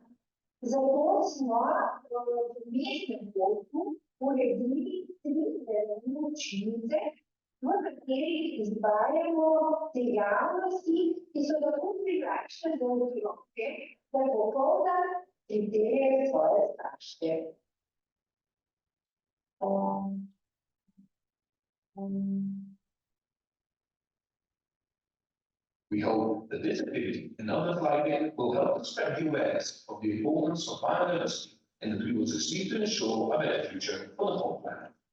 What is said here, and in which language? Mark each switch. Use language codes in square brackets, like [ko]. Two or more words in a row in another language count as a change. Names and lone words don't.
[sl] Zato smo v mestnem polku uredili 3 delovne učilnice, v katerih izvajamo dejavnosti, ki so tako privlačne za otroke, da popoldan pridejo svoje starše. [en] We hope that this activity and others like it will help to spread the awareness of the importance of biodiversity and that we will succeed to ensure a better future for the whole planet.